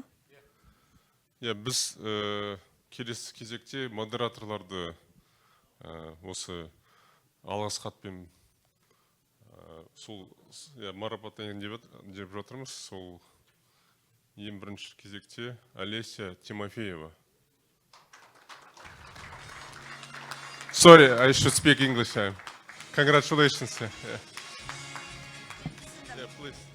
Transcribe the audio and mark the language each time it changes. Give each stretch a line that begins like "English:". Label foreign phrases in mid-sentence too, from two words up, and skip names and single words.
Kazakh: Иә, біз келесі кезекте модераторларды осы алғыс хатпен сол марапаттайын деп жатырмыз. Сол ең бірінші кезекте Олеся Тимофеева.
English: Sorry, I should speak English. Congratulations. Yeah, please.